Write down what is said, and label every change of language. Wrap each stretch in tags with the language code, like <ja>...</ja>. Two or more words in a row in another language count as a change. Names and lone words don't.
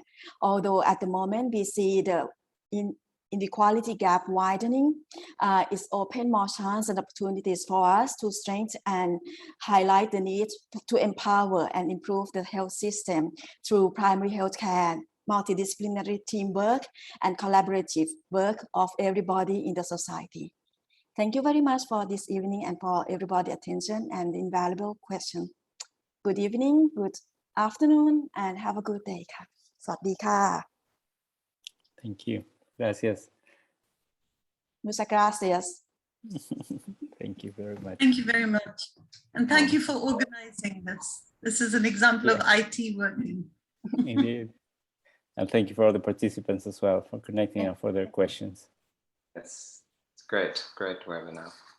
<en>Although at the moment we see the inequality gap widening, it's opened more chances and opportunities for us to strengthen and highlight the need to empower and improve the health system through primary health care, multidisciplinary teamwork, and collaborative work of everybody in the society. Thank you very much for this evening and for everybody's attention and invaluable question. Good evening, good afternoon, and have a good day.</en> <th>สวัสดีค่ะ</th> <en>Thank you.</en> <es>Gracias. Muchas gracias.</es> <en>Thank you very much. Thank you very much. And thank you for organizing this. This is an example of IT working. Indeed. And thank you for all the participants as well for connecting and for their questions. It's great webinar.</en>